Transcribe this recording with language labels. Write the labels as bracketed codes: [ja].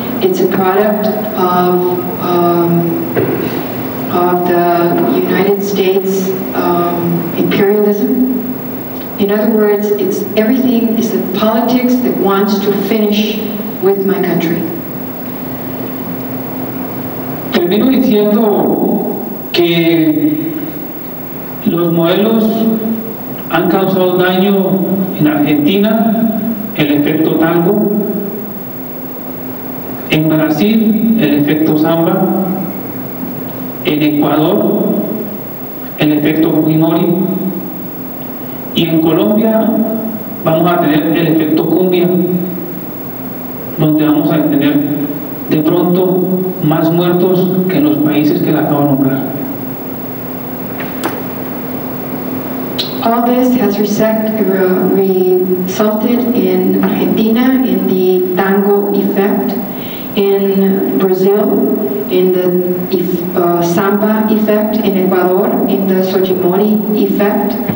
[en] It's a product of the United States imperialism. In other words, everything is the politics that wants to finish with my country. [es] Termino diciendo que los modelos han causado daño en Argentina, el efecto tango, en Brasil, el efecto samba, en Ecuador, el efecto Fujimori, y en Colombia vamos a tener el efecto cumbia, donde vamos a tener de pronto más muertos que en los países que le acabo de nombrar. [en] All this has resulted in Argentina in the tango effect, in Brazil in the samba effect, in Ecuador in the Fujimori effect.